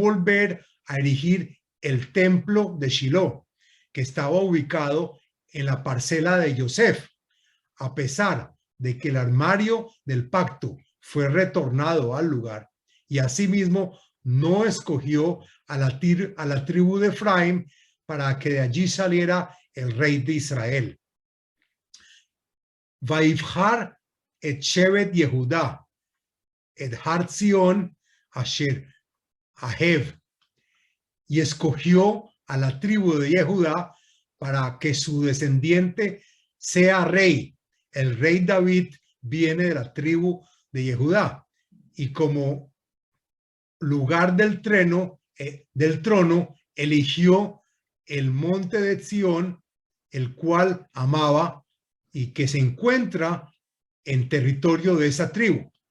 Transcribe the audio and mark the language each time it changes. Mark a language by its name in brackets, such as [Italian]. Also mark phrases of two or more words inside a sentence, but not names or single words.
[Spanish] volver a erigir el templo de Shiloh, que estaba ubicado en la parcela de Yosef, a pesar de que el armario del pacto fue retornado al lugar, y asimismo no escogió a la tribu de Efraim para que de allí saliera el rey de Israel. [Hebrew] ויבחר את שבט יהודה את הר ציון אשר אהב, [Spanish] y escogió a la tribu de Yehudá para que su descendiente sea rey. El rey David viene de la tribu de Yehudá, y como lugar del trono eligió el monte de Sión, el cual amaba y que se encuentra en territorio de esa tribu.